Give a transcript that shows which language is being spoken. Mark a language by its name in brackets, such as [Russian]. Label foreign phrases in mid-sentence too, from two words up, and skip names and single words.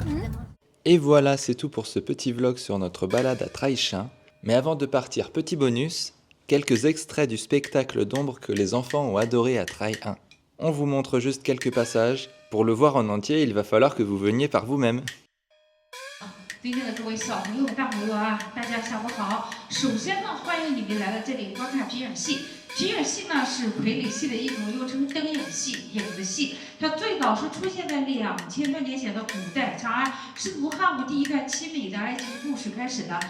[French] Et voilà, c'est tout pour ce petit vlog sur notre balade à Trailchin. Mais avant de partir, petit bonus, quelques extraits du spectacle d'ombre que les enfants ont adoré à Trail 1. On vous montre juste quelques passages. Pour le voir en entier, il va falloir que vous veniez par vous-même. [Chinese] 尊敬的各位小朋友、大朋友啊，大家下午好。首先呢，欢迎你们来到这里观看皮影戏。皮影戏呢是傀儡戏的一种，又称灯影戏、影子戏。它最早是出现在2000多年前的古代长安，是从汉武帝一段凄美的爱情故事开始的。